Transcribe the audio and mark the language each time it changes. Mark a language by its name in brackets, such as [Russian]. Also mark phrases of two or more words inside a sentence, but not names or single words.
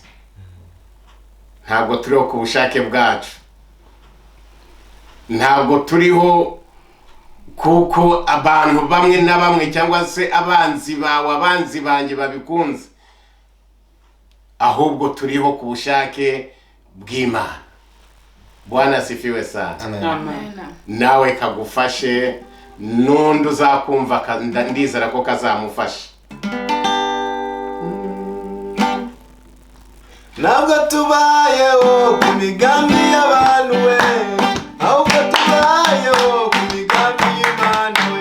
[Kinyarwanda] Ntabwo turiho ku bushake bwacu. Ntabwo turiho kuko abantu bamwe na bamwe cyangwa se abanzi bawe, abanzi banjye babikunze. Ahubwo turiho ku bushake bw'Imana. [Swahili] Bwana asifiwe sana. [Kinyarwanda] Amen. Nawe kagufashe n'undi uzakumva ndizera ko kazamufasha. Ntabwo tubayeho ku migambi y'abantu we, ahubwo tubayeho ku migambi y'Imana we.